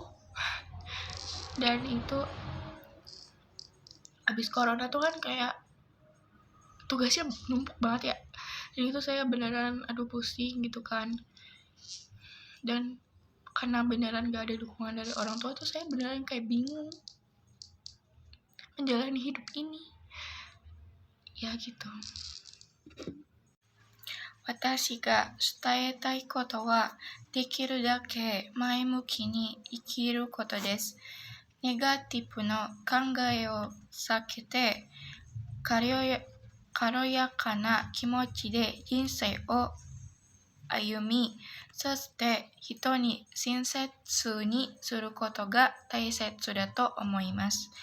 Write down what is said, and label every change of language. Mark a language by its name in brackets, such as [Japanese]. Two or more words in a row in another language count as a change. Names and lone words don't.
[Indonesian] Dan itu abis corona tuh kan kayak tugasnya numpuk banget ya, dan itu saya beneran pusing gitu kan. Dan karena beneran gak ada dukungan dari orang tua tuh saya beneran kayak bingung menjalani hidup ini ya gitu. [Japanese] 私が伝えたいことはできるだけ前向きに生きることです. ネガティブの考えを避けて軽やかな気持ちで人生を歩み、そして人に親切にすることが大切だと思います。